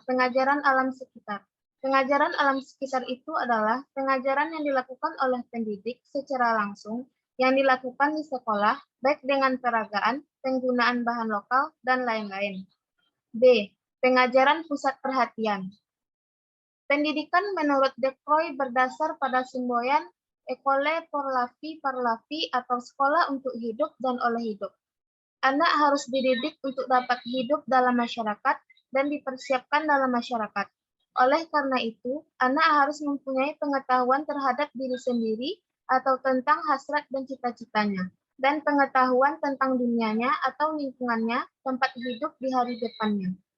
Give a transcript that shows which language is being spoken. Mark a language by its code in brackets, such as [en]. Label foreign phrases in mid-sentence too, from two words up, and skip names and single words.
[id] Pengajaran alam sekitar. Pengajaran alam sekitar itu adalah pengajaran yang dilakukan oleh pendidik secara langsung yang dilakukan di sekolah, baik dengan peragaan, penggunaan bahan lokal, dan lain-lain. B. Pengajaran pusat perhatian. Pendidikan menurut De Croix berdasar pada semboyan [fr] École pour la vie par la vie [id] atau sekolah untuk hidup dan oleh hidup. Anak harus dididik untuk dapat hidup dalam masyarakat dan dipersiapkan dalam masyarakat. Oleh karena itu, anak harus mempunyai pengetahuan terhadap diri sendiri atau tentang hasrat dan cita-citanya, dan pengetahuan tentang dunianya atau lingkungannya, tempat hidup di hari depannya.